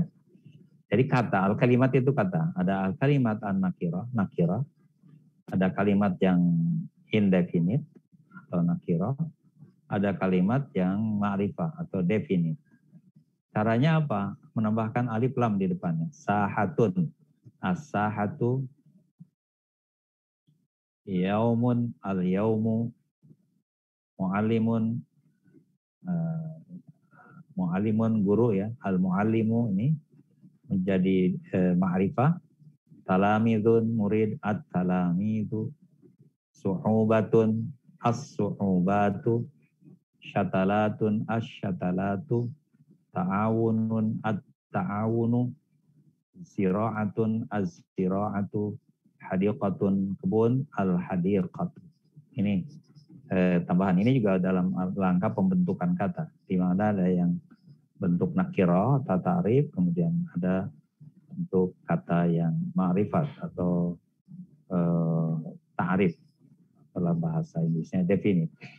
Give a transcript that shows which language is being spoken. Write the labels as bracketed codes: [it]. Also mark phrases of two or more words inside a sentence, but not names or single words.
[id] Jadi kata, al-kalimat itu kata. Ada [ar] الكلمة النكرة, [id] nakirah. Ada kalimat yang indefinite atau nakirah. Ada kalimat yang ma'rifah atau definite. Caranya apa? Menambahkan alif lam di depannya. [ar] Sahatun. الساحة يومٌ اليوم. معلمٌ معلمٌ [id] guru ya. Al-mu'allimu ini menjadi ma'rifah. [ar] Talamidun murid at-talamidu. سحابةٌ السحابة. شتلةٌ الشتلة. تعاونٌ التعاون. زراعةٌ الزراعة. Hadiqatun kebun al-hadiqatu. [id] Ini tambahan ini juga dalam langkah pembentukan kata. Di mana ada yang bentuk nakirah atau ta'rif, kemudian ada bentuk kata yang ma'rifat atau ta'rif dalam bahasa Inggrisnya definite.